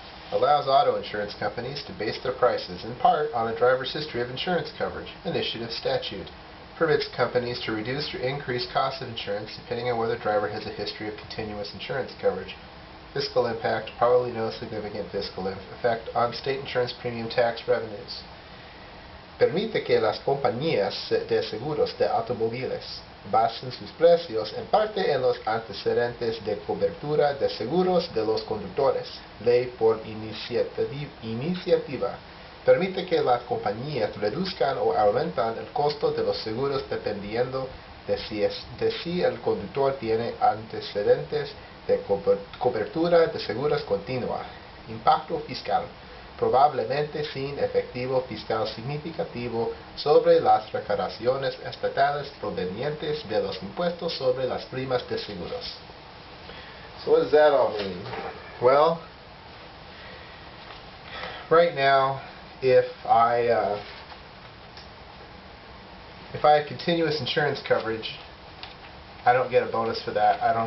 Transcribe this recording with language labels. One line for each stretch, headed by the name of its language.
English: Allows auto insurance companies to base their prices, in part, on a driver's history of insurance coverage. Initiative statute. Permits companies to reduce or increase costs of insurance depending on whether the driver has a history of continuous insurance coverage. Fiscal impact, probably no significant fiscal effect on state insurance premium tax revenues.
Spanish: Permite que las compañías de seguros de automóviles basen sus precios en parte en los antecedentes de cobertura de seguros de los conductores. Ley por iniciativa. Permite que las compañías reduzcan o aumentan el costo de los seguros dependiendo de si el conductor tiene antecedentes de cobertura de seguros continua. Impacto fiscal. Probablemente sin efectivo fiscal significativo sobre las recaudaciones estatales provenientes de los impuestos sobre las primas de seguros.
English: So what does that all mean? Well, right now, if I have continuous insurance coverage, I don't get a bonus for that.